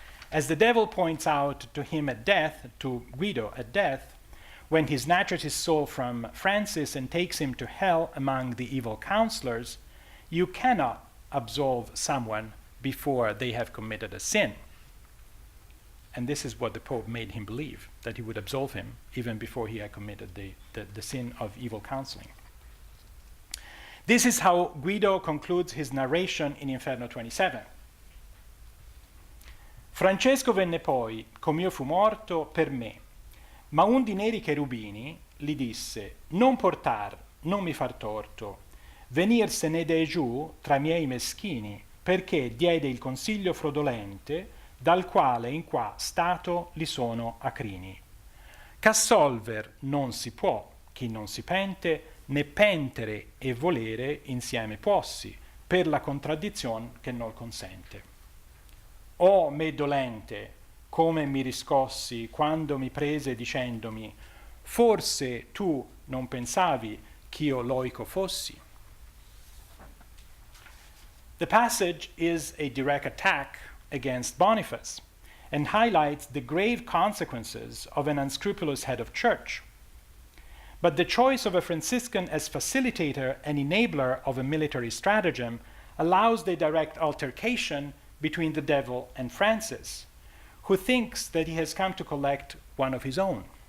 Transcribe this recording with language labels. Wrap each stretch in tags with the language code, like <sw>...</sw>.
<en>As the devil points out to him at death, to Guido at death, when he snatches his soul from Francis and takes him to hell among the evil counselors, you cannot absolve someone before they have committed a sin. And this is what the Pope made him believe, that he would absolve him even before he had committed the sin of evil counseling. This is how Guido concludes his narration in Inferno 27.</en> <it>Francesco venne poi, com'io fu morto, per me, ma un di neri cherubini gli disse, non portar, non mi far torto, venirsene de giù tra miei meschini, perché diede il consiglio frodolente, dal quale in qua stato li sono acrini. Ch'assolver non si può, chi non si pente, né pentere e volere insieme puossi, per la contraddizione che non consente. O me dolente, come mi riscossi quando mi prese dicendomi, forse tu non pensavi ch'io loico fossi?</it> <en>The passage is a direct attack against Boniface and highlights the grave consequences of an unscrupulous head of church. But the choice of a Franciscan as facilitator and enabler of a military stratagem allows the direct altercation between the devil and Francis, who thinks that he has come to collect one of his own.</en>